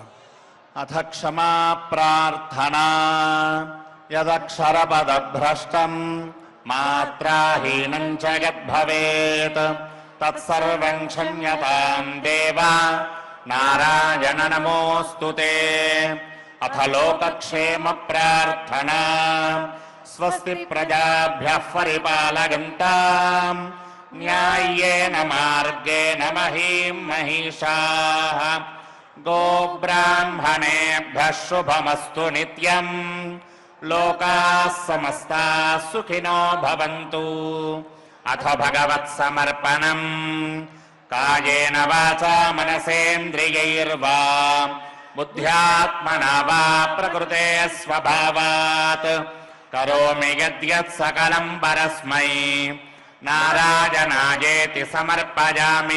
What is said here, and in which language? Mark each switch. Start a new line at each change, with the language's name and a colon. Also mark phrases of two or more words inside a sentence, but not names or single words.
Sanskrit: అథ క్షమా ప్రార్థనా యదక్షరపదభ్రష్టం మాత్రాహీనం చ యద్భవేత్ తత్సర్వం క్షమ్యతాం దేవ నారాయణ నమోऽस्तुते. అథ లోకక్షేమ ప్రార్థనా స్వస్తి ప్రజాభ్యః పరిపాలయంతాం న్యాయ్యేన మార్గేణ మహీం మహిషాః గోబ్రాహ్మణేభ్యः శుభమస్తు నిత్యం లోకాः సమస్తాः సుఖినో భవంతు. అథ భగవత్సమర్పణం కాయేన వాచా మనసేంద్రియైర్వా బుద్ధ్యాత్మనా వా ప్రకృతే స్వభావాత్ కరోమి యద్యత్ సకలం పరస్మై నారాయణాయేతి సమర్పయామి.